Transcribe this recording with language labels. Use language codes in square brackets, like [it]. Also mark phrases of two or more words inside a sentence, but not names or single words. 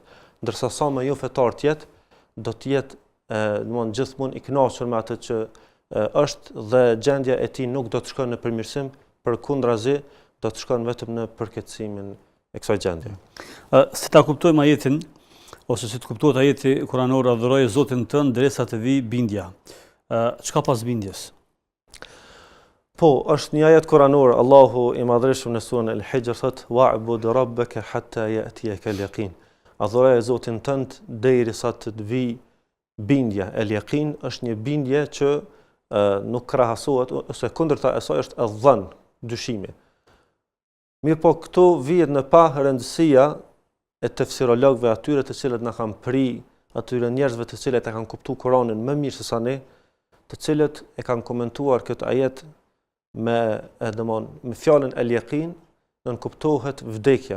[sq] Ndërsa sa më jo fetar të jetë, do të jetë gjithmonë i kënaqur me atë që është dhe gjendja e tij nuk do të shkojë në përmirësim, përkundrazi do të shkojë vetëm në përkeqësimin e kësaj gjendje. Si ta kuptojmë ajetin ose si të kuptohet ajeti kuranor, adhuroje Zotin tënd derisa të vijë bindja. Çka pas bindjes? Po, është një ajet kuranor, Allahu i Madhreshëm në surën El-Hijr thotë: [ar] "واعبد ربك حتى يأتيك اليقين." [sq] Adhuroje Zotin tënd derisa të vijë bindja. El-yaqin është një bindje që nuk krahasohet, ose kundërta e saj është adhan, dyshimi. Mirë po, këtu vihet në pa rëndësia e tefsirologëve, atyre të cilët na kanë pri, atyre njerëzve të cilët e kanë kuptuar Kur'anin më mirë se sa ne, të cilët e kanë komentuar këtë ajet me fjalën el-yaqin, nën kuptohet vdekja.